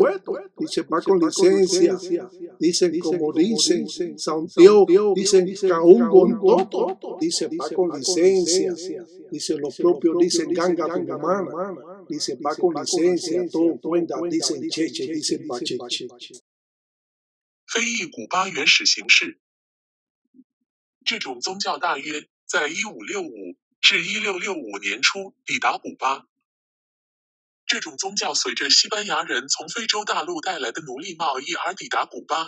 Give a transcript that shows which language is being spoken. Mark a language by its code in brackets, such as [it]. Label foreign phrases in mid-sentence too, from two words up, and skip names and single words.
[es] Dice, va con licencia. Dicen, como dicen, Santiago, dicen, Caungo en Toto. Dice, va con licencia. Dice, los propios dicen, Ganga Tumana. Dice, va con licencia. Todo cuenta, dicen, cheche, dicen, bacheche. [zh] 非裔古巴原始形式。这种宗教大约在1565至1665年初抵达古巴。这种宗教随着西班牙人从非洲大陆带来的奴隶贸易而抵达古巴。